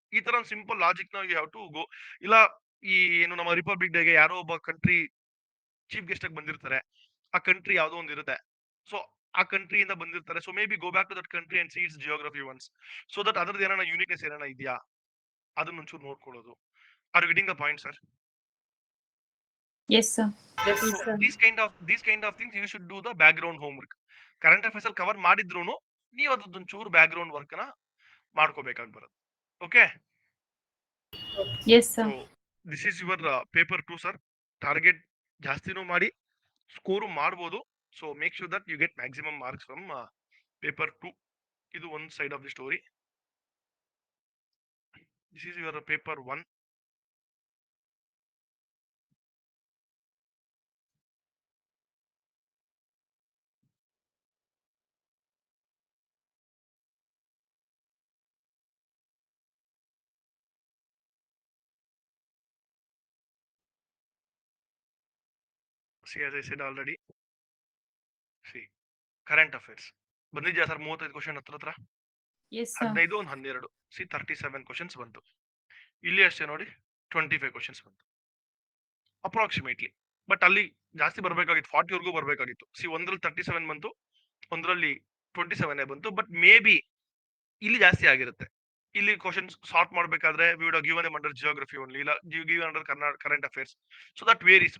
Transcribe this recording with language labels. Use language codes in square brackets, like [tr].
[kn] ಈ ತರ simple logic ನ [en] You have to go. [kn] ಇಲ್ಲ ಈ ಏನು ನಮ್ಮ ರಿಪಬ್ಲಿಕ್ ಡೇಗೆ ಯಾರೋ ಒಬ್ಬ ಕಂಟ್ರಿ ಚೀಫ್ ಗೆಸ್ಟ್ ಆಗಿ ಬಂದಿರ್ತಾರೆ, ಆ ಕಂಟ್ರಿ ಯಾವ್ದೋ ಒಂದು ಇರುತ್ತೆ, ಸೊ ಆ ಕಂಟ್ರಿಯಿಂದ ಬಂದಿರ್ತಾರೆ. [en] so maybe go back to that country and see its geography ones, so that [kn] ಅದ್ರದ್ದು ಏನಾರ ಯೂನಿಕ್ನೆಸ್ ಏನಾರ ಇದೆಯಾ ಅದನ್ನ ಒಂಚೂರು ನೋಡ್ಕೊಳ್ಳೋದು. [en] Are you getting the point sir? Yes sir. So these kind of things you should do the background homework. [kn] Current affairs ಅಲ್ಲಿ cover ಮಾಡಿದ್ರು ನೀವು ಅದೊಂಚೂರು ಬ್ಯಾಕ್ ಗ್ರೌಂಡ್ ವರ್ಕ್ ನ ಮಾಡ್ಕೋಬೇಕಾಗಿ ಬರುತ್ತೆ. [en] Okay, yes so sir. This is your paper 2 sir. [kn] Target ಜಾಸ್ತಿನೂ ಮಾಡಿ score ಮಾಡ್ಬೋದು. [en] So make sure that you get maximum marks from paper 2. [kn] ಇದು ಒಂದು [en] Side of the story. This is your paper 1. See, as I said already, see, current affairs ಬಂದಿದ್ಯಾ sir? [kn] 35 question ಹತ್ರ [en] Yes sir. [kn] 15 ಒಂದು 12 C 37 questions ಬಂತು. ಇಲ್ಲಿ ಅಷ್ಟೇ ನೋಡಿ 25 questions ಬಂತು ಅಪ್ರಾಕ್ಸಿಮೇಟ್ಲಿ. ಬಟ್ ಅಲ್ಲಿ ಜಾಸ್ತಿ ಬರ್ಬೇಕಾಗಿತ್ತು, 40 ವರೆಗೂ ಬರ್ಬೇಕಾಗಿತ್ತು. ಒಂದ್ರಲ್ಲಿ 37 ಬಂತು, ಒಂದ್ರಲ್ಲಿ 27 ಬಂತು. ಬಟ್ ಮೇ ಬಿ ಇಲ್ಲಿ ಜಾಸ್ತಿ ಆಗಿರುತ್ತೆ. ಇಲ್ಲಿ ಕ್ವಶನ್ ಸಾರ್ಟ್ ಮಾಡ್ಬೇಕಾದ್ರೆ [en] we would given them under geography only, [kn] ಇಲ್ಲ given under current affairs. [en] So that varies.